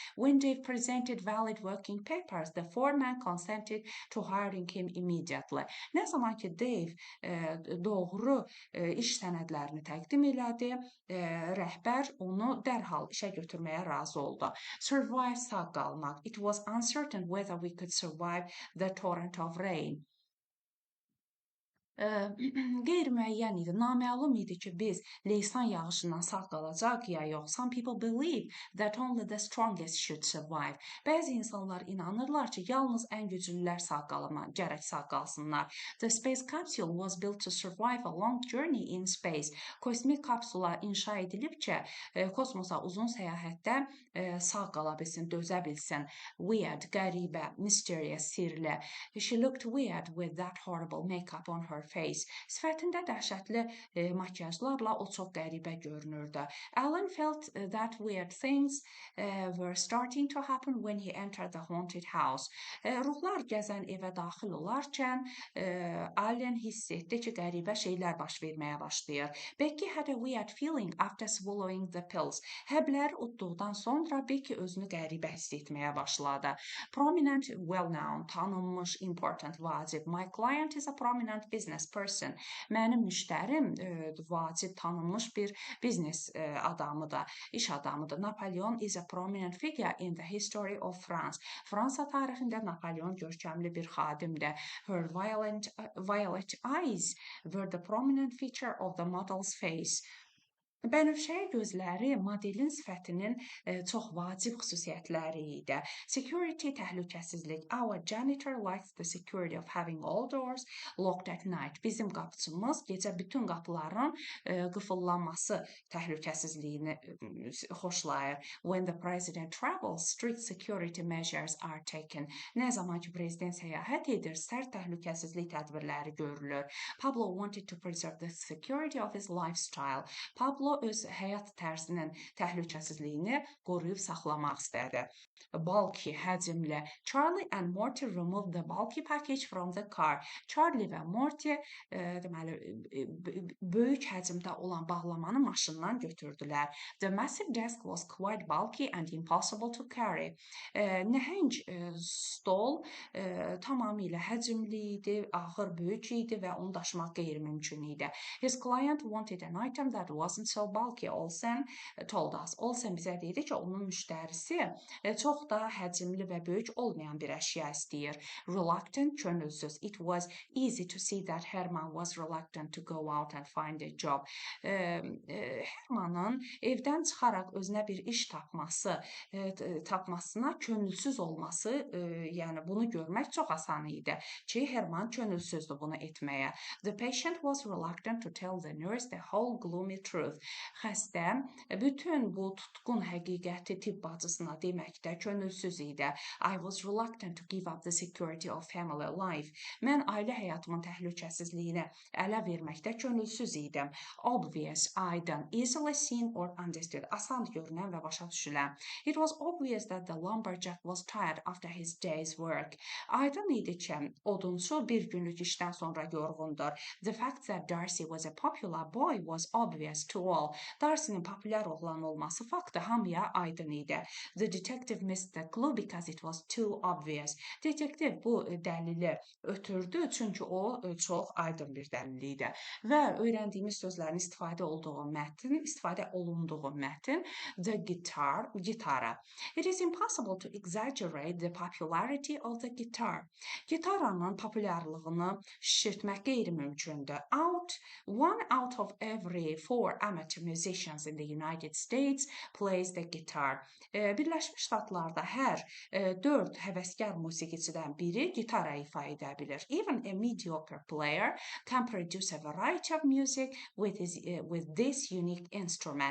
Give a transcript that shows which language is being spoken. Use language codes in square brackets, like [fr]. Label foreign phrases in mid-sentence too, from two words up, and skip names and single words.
[en] When they presented valid working papers, the foreman consented to hiring him immediately. [az] Nə zaman ki Dave doğru iş sənədlərini təqdim elədi, rəhbər onu dərhal işə götürməyə razı oldu. Survive sağ qalmaq. [en] It was uncertain whether we could survive the torrent of rain. [az] Qeyri-müəyyən idi, naməlum idi ki, biz leysan yağışından sağ qalacaq ya yox. [en] Some people believe that only the strongest should survive. [az] Bəzi insanlar inanırlar ki, yalnız ən güclülər sağ gərək sağ qalsınlar. [en] The space capsule was built to survive a long journey in space. [az] Kosmik kapsula inşa edilib ki, kosmosa uzun səyahətdə sağ qala bilsin, dözə bilsin. [en] Weird, qəribə, mysterious, sirli. She looked weird with that horrible makeup on her face. [az] Sifətində dəhşətli makyajlarla o çox qəribə görünürdü. [en] Alan felt that weird things were starting to happen when he entered the haunted house. [az] Ruhlar gəzən evə daxil olarkən Alan hiss etdi ki, qəribə şeylər baş verməyə başlayır. [en] Becky had a weird feeling after swallowing the pills. [az] Həbləri utduqdan sonra Becky özünü qəribə hiss etməyə başladı. [en] Prominent, well-known, tanınmış, important, vacib. My client is a prominent business person. [az] Mənim müştərim vacib, tanınmış bir biznes adamıdır, iş adamıdır. [en] Napoleon is a prominent figure in the history of France. [az] Fransa tarixində Napoleon görkəmli bir xadimdir. [en] Her violet eyes were the prominent feature of the model's face. [az] Bənövşəyi gözləri modelin sifətinin çox vacib xüsusiyyətləri idi. [en] Security, təhlükəsizlik. Our janitor likes the security of having all doors locked at night. [az] Bizim qapıçımız gecə bütün qapıların qıfıllanması təhlükəsizliyini xoşlayır. [en] When the president travels, strict security measures are taken. [az] Nə zaman ki prezident səyahət edir, sərt təhlükəsizlik tədbirləri görülür. [en] Pablo wanted to preserve the security of his lifestyle. [az] Pablo öz həyat tərzinin təhlükəsizliyini qoruyub saxlamaq istədi. [en] Bulky, həcmli. Charlie and Morty removed the bulky package from the car. [az] Charlie və Morty deməli böyük həcmdə olan bağlamanı maşından götürdülər. [en] The massive desk was quite bulky and impossible to carry. [az] Nəhəng stol tamamilə həcmli idi, ağır, böyük idi və onu daşımaq qeyri-mümkün idi. [en] His client wanted an item that wasn't so bulky. Olsen told us. [az] Olsen bizə dedi ki, onun müştərisi çox da həcmli və böyük olmayan bir əşya istəyir. [en] Reluctant, könülsüz. It was easy to see that Herman was reluctant to go out and find a job. [az] Hermanın evdən çıxaraq özünə bir iş tapmasına könülsüz olması, yəni bunu görmək çox asan idi ki, Herman könülsüzdür bunu etməyə. [en] The patient was reluctant to tell the nurse the whole gloomy truth. [az] Xəstə bütün bu tutqun həqiqəti tibb bacısına deməkdə könülsüz idi. [en] I was reluctant to give up the security of family life. [az] Mən ailə həyatımın təhlükəsizliyini ələ verməkdə könülsüz idim. [en] Obvious, aydın, easily seen or understood. [az] Asan görünən və başa düşülən. [en] It was obvious that the lumberjack was tired after his day's work. [az] Aydın idi ki, odunçu bir günlük işdən sonra yorğundur. [en] The fact that Darcy was a popular boy was obvious to all. [az] Darcy'nin populyar oğlan olması faktı hamıya aydın idi. [en] The detective missed the clue because it was too obvious. [az] Detektiv bu dəlili ötürdü, çünki o çox aydın bir dəlil idi. Və öyrəndiyimiz sözlərin istifadə olunduğu mətn [en] the guitar, [az] gitara. [en] It is impossible to exaggerate the popularity of the guitar. [az] Gitaranın populyarlığını şişirtmək qeyri-mümkündür. [en] One out of every 4 amateur musicians in the United States plays the guitar. [az] Birləşmiş Ştatlarda hər 4 həvəskar musiqiçidən biri gitara ifa edə bilir. [en] Even a mediocre player can produce a variety of music with this unique instrument.